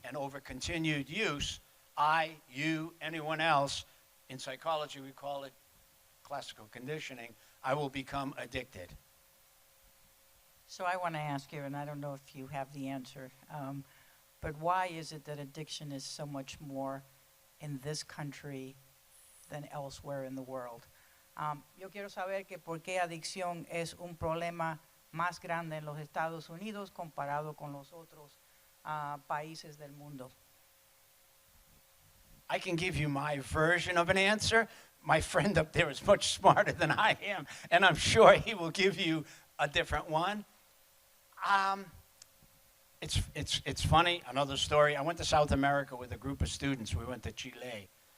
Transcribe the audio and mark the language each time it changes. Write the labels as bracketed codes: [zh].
[en] And over continued use, I, you, anyone else, in psychology we call it classical conditioning, I will become addicted. So I want to ask you, and I don't know if you have the answer, but why is it that addiction is so much more in this country than elsewhere in the world? [es] Yo quiero saber que por qué adicción es un problema más grande en los Estados Unidos comparado con los otros países del mundo. [en] I can give you my version of an answer. My friend up there is much smarter than I am, and I'm sure he will give you a different one. It's funny, another story. I went to South America with a group of students. We went to Chile.